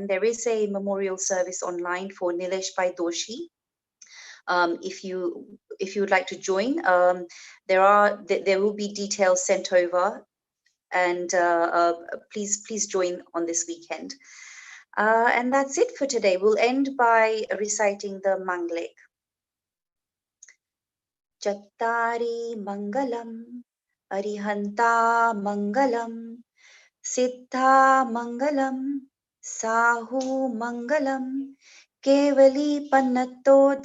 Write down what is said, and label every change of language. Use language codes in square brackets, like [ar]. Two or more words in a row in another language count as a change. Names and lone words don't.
[en] There is a memorial service online for Nilesh Bhai Doshi. If you would like to join, there will be details sent over, and please join on this weekend. And that's it for today. We'll end by reciting the Manglik. [pra] Chattari Mangalam, Arihanta Mangalam, Siddha Mangalam, Sahu Mangalam, Kevali Pannato